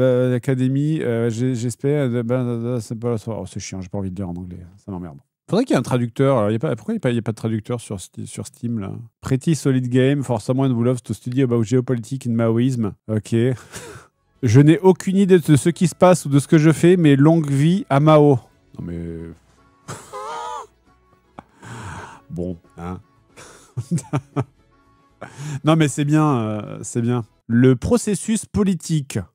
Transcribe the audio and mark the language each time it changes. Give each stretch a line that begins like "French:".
French: L'Académie, j'espère... c'est chiant, j'ai pas envie de lire en anglais. Ça m'emmerde. Faudrait qu'il y ait un traducteur. Alors, pourquoi il n'y a pas de traducteur sur Steam, là?
English: Pretty solid game for someone who loves to study about geopolitics and Maoism.
French: Ok. Je n'ai aucune idée de ce qui se passe ou de ce que je fais, mais longue vie à Mao. Non, mais... Bon, hein. Non, mais c'est bien, c'est bien. Le processus politique.